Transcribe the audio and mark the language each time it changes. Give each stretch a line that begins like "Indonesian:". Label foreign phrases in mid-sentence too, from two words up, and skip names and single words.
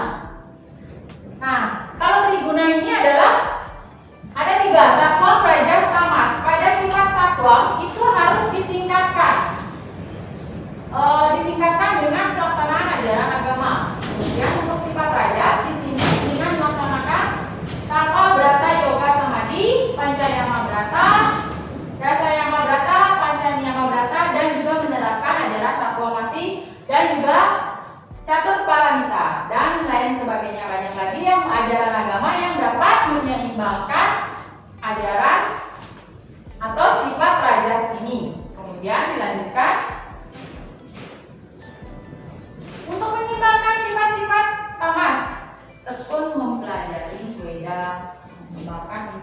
Indonesian: Nah, kalau triguna ini adalah ada 3, satwam, rajas, tamas. Pada sifat satwam itu harus ditingkatkan. Ditingkatkan dengan pelaksanaan ajaran agama. Kemudian untuk sifat rajas di sini dengan melaksanakan tapa brata yoga samadhi, pancayama brata, dasayama brata, pancanyama brata, dan juga menerapkan ajaran satwamasi dan juga catur paramita dan lain sebagainya. Banyak lagi yang ajaran agama yang dapat menyeimbangkan ajaran atau sifat rajas ini. Kemudian dilanjutkan untuk menyeimbangkan sifat-sifat tamas, tekun mempelajari Weda, mengembangkan